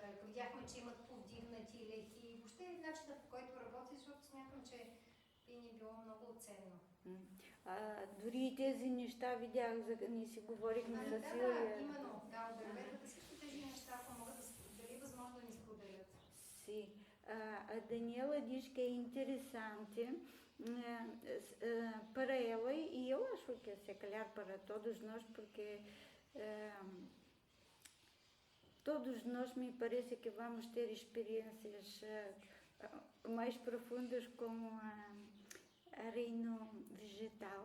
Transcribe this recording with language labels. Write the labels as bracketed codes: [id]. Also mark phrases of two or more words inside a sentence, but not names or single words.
[bg] Видяхме, че имат повдигнати лехи, въобще начинът, по който работи, защото смятам, че би ни било много ценно. Дори и тези неща видях, ние си говорихме за Да, Силия. именно. Да, от дърветата всички тези неща, ако могат дали е възможно да ни споделят. [pt] Sim, a Daniela diz que é interessante para ela e eu acho que se calhar para todos nós, porque todos nós me parece que vamos ter experiências mais profundas com a reino vegetal.